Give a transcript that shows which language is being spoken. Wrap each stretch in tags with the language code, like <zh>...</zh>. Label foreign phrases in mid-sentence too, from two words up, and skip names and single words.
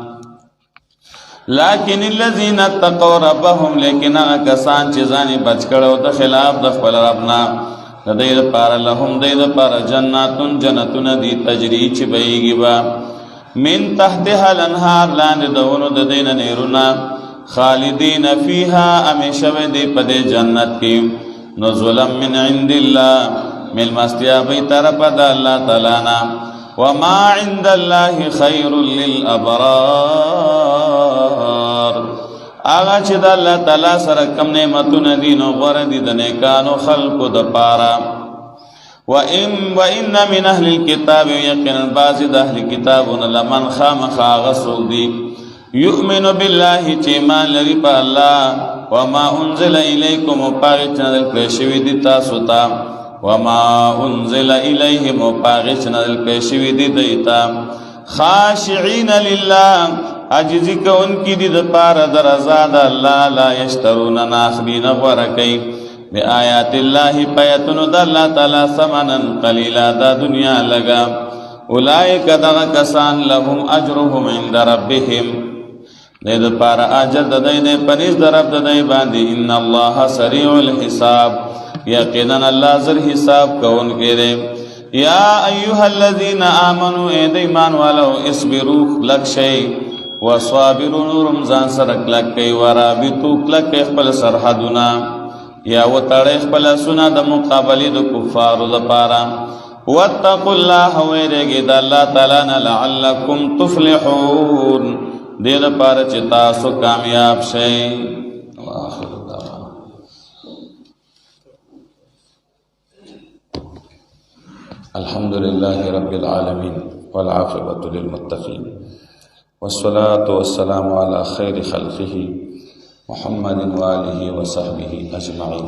<ps>لیکن</ps> <ar>الذین اتقوا ربهم،</ar> <ps>لیکن هغه کسان چې ځان یې بچ کړی د خلاف د خپل رب نه، د دوی لپاره لهم دوی لپاره جناتون جنتونه دي، تجري چې بهیږي به</ps> <ar>من تحتها الانهار،</ar> <ps>لاندې د ونو د دوی نه نهرونه،</ps> <ar>خالدین فیها،</ar> <ps>همیشه به دی په دې جنت کې،</ps> <ar>نزلا من عند الله،</ar> <ps>میلمستیا به طرفه د الله تعالی نه،</ps> <ar>وما عند الله خیر</ar> <ps>للابرار، هغه چې د الله تعالی سره کم نعمتونه دي نو غوره دي د نیکانو خلقو دپاره.</ps> <ar>وان من اهل الكتاب،</ar> <ps>یقینا بعضې د اهل کتابونه لمن خامخا هغه څوک دي،</ps> <ar>یؤمن بالله</ar> <ps>چې ایمان لري په الله،</ps> <ar>وما انزل الیکم،</ar> <ps>او په هغې چې نازل کړی شوي دي تاسو ته،</ps> <ar>وما انزل الیهم،</ar> <ps>او په هغې چې نازل کړی شوي دي دوی ته،</ps> <ar>خاشعین لله،</ar> <ps>عاجزي کوونکي دي دپاره د رضا د الله،</ps> <ar>لا یشترون،</ar> <ps>نه اخلي نه غوره کوي،</ps> <ar>بآیات الله،</ar> <ps>په آیتونو د الله تعالی،</ps> <ar>ثمنا قلیلا،</ar> <ps>دا دنیا لږه، اولئک دغه کسان</ps> <ar>لهم اجرهم عند ربهم،</ar> <ps>دې دپاره اجر د دوی دی په نزد د رب د دوی باندې،</ps> <ar>ان الله سریع الحساب،</ar> <ps>یقینا الله زر حساب کوونکی دی.</ps> <ar>یا ایها الذین آمنوا،</ar> <ps>ای د ایمان والو، اصبروا، کلک شئ، وصابروا، نورم ځان سره کلک کوئ، ورابطوا، کلک کوئ خپل سرحدونه، یا وتړئ خپل آسونه د مقابلې د کفارو لپاره.</ps> <ar>واتقوا الله،</ar> <ps>ویریږئ د الله تعالی نه،</ps> <ar>لعلکم تفلحون،</ar> <ps>دې لپاره چې تاسو کامیاب شئ.</ps> <ar>الحمد لله رب العالمين، والعاقبة للمتقين، والصلاة والسلام على خير خلقه محمد وآله وصحبه أجمعين.</ar>